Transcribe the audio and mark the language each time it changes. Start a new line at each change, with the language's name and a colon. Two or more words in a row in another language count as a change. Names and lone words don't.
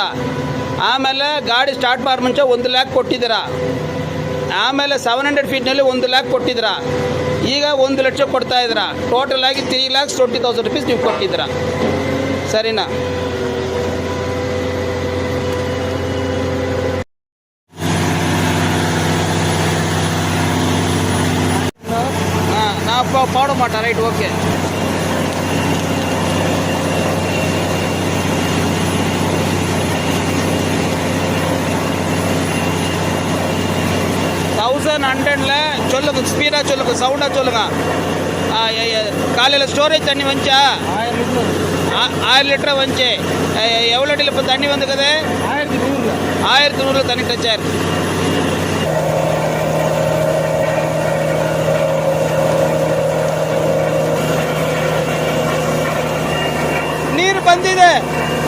Kannada: ಆಮೇಲೆ ಗಾಡಿ ಸ್ಟಾರ್ಟ್ ಮಾಡೋ ಮುಂಚೆ 1 ಲ್ಯಾಕ್ ಕೊಟ್ಟಿದ್ದೀರ. ಆಮೇಲೆ 700 ಫೀಟ್ನಲ್ಲಿ 1 ಲ್ಯಾಕ್ ಕೊಟ್ಟಿದ್ದೀರ. ಈಗ 1 ಲಕ್ಷ ಕೊಡ್ತಾ ಇದ್ದೀರ. ಟೋಟಲ್ ಆಗಿ 3,20,000 ರೂಪೀಸ್ ನೀವು ಕೊಟ್ಟಿದ್ದೀರ. ಸರಿನಾ?
Telugu: పాడు మాట
English: right okay.
Tamil: $1,100 சொல்லுங்க, ஸ்பீடாக சொல்லுங்க, சவுண்டாக சொல்லுங்க. காலையில் ஸ்டோரேஜ் தண்ணி வந்துச்சா? 1000 லிட்டர் வந்துச்சு. எவ்வளோ அடியில் இப்போ தண்ணி வந்துக்குது? 1100 தண்ணி டச் ஆயிருக்கு.
Kannada: ನೀರು ಬಂದಿದೆ.